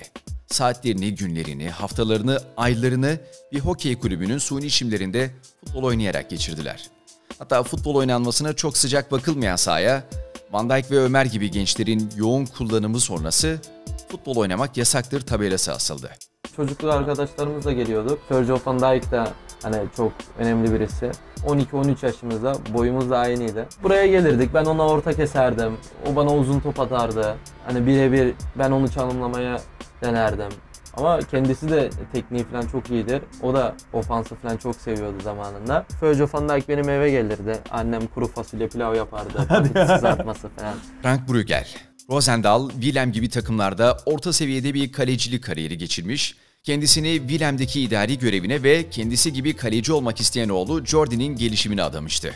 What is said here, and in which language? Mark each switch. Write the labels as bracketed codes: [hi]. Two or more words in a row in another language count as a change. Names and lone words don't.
[tr] Saatlerini, günlerini, haftalarını, aylarını bir hokey kulübünün suni çimlerinde futbol oynayarak geçirdiler. Hatta futbol oynanmasına çok sıcak bakılmayan sahaya, Van Dijk ve Ömer gibi gençlerin yoğun kullanımı sonrası futbol oynamak yasaktır tabelası asıldı. Çocukluk arkadaşlarımızla geliyorduk. Virgil van Dijk da çok önemli birisi. 12-13 yaşımızda, boyumuz da aynıydı. Buraya gelirdik, ben ona orta keserdim. O bana uzun top atardı. Birebir ben onu çalımlamaya denerdim. Ama kendisi de tekniği falan çok iyidir. O da ofansı falan çok seviyordu zamanında. Virgil van Dijk benim eve gelirdi. Annem kuru fasulye pilav yapardı. Kızartması falan. Frank Brugel, Roosendaal, Willem gibi takımlarda orta seviyede bir kalecilik kariyeri geçirmiş, kendisini Willem'deki idari görevine ve kendisi gibi kaleci olmak isteyen oğlu Jordi'nin gelişimine adamıştı.